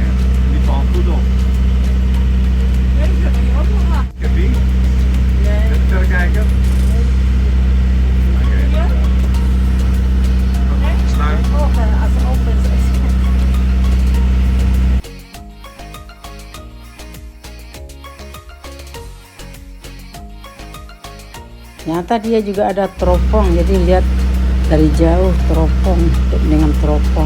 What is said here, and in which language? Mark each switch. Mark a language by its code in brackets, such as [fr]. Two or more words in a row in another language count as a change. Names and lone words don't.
[nl] Die valt goed op. Kepie? Even kijken. Oké. Sluit. [id] Ternyata dia juga ada teropong, jadi lihat dari jauh teropong dengan teropong.